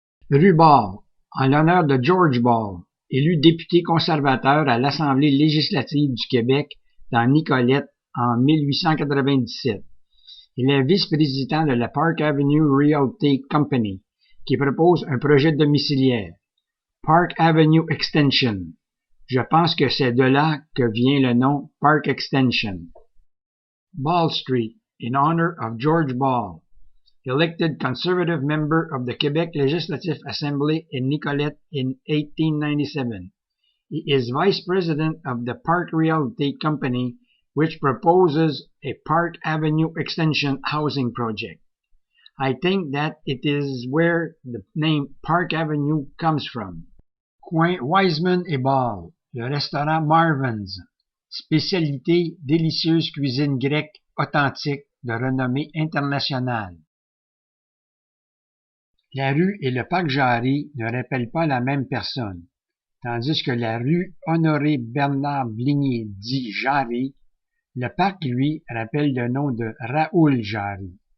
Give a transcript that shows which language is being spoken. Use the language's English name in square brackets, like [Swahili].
[French] Rue Ball, en l'honneur de George Ball, élu député conservateur à l'Assemblée législative du Québec dans Nicolette en 1897. Il est vice-président de la Park Avenue Realty Company, qui propose un projet domiciliaire, Park Avenue Extension. Je pense que c'est de là que vient le nom Park Extension. [English] Ball Street, in honor of George Ball, elected Conservative member of the Quebec Legislative Assembly in Nicollet in 1897. He is Vice President of the Park Real Estate Company, which proposes a Park Avenue Extension housing project. I think that it is where the name Park Avenue comes from. [French] Coin Wiseman et Ball, le restaurant Marvin's, spécialité délicieuse cuisine grecque authentique de renommée internationale. La rue et le parc Jarry ne rappellent pas la même personne, tandis que la rue Honoré-Bernard-Blinier dit Jarry, le parc, lui, rappelle le nom de Raoul Jarry.